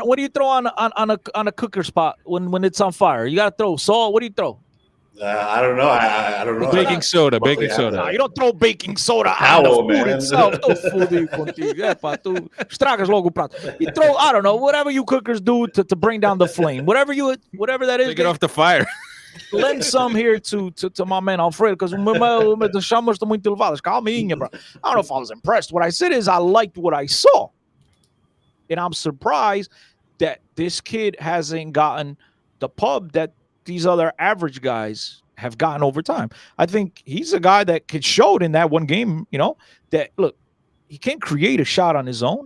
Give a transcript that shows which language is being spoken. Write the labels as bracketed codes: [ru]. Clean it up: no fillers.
[en] What do you throw on a cooker spot when it's on fire? You gotta throw salt. What do you throw? I don't know. I don't know. Baking soda. No, you don't throw baking soda How, on the food man? [pt] itself. Tô fudido contigo. Tu estragas logo o prato. [en] You throw, I don't know, whatever you cookers do to bring down the flame. Whatever that is. Take it off the fire. Lend some here to my man Alfredo, because the [pt] chamas estão muito elevadas. Calminha, bro. [en] I don't know if I was impressed. What I said is I liked what I saw. And I'm surprised that this kid hasn't gotten the pub that these other average guys have gotten over time. I think he's a guy that could show it in that one game, that, look, he can't create a shot on his own.